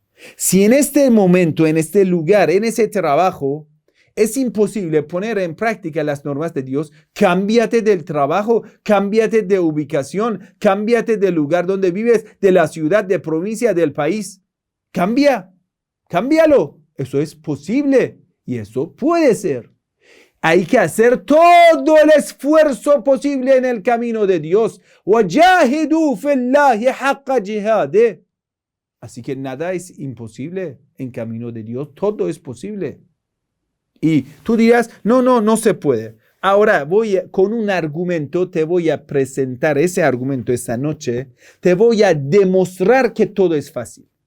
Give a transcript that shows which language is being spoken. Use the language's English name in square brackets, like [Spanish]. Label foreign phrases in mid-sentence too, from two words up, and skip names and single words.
[Spanish] Si en este momento, en este lugar, en ese trabajo, es imposible poner en práctica las normas de Dios, cámbiate del trabajo, cámbiate de ubicación, cámbiate del lugar donde vives, de la ciudad, de provincia, del país. Cámbialo. Eso es posible y eso puede ser. Hay que hacer todo el esfuerzo posible en el camino de Dios. [Arabic] وَجَاهِدُوا فِي اللَّهِ حَقَّ جِهَادِهِ. [Spanish] Así que nada es imposible en camino de Dios, todo es posible. Y tú dirás, no se puede. Ahora con un argumento, te voy a presentar ese argumento esta noche. Te voy a demostrar que todo es fácil.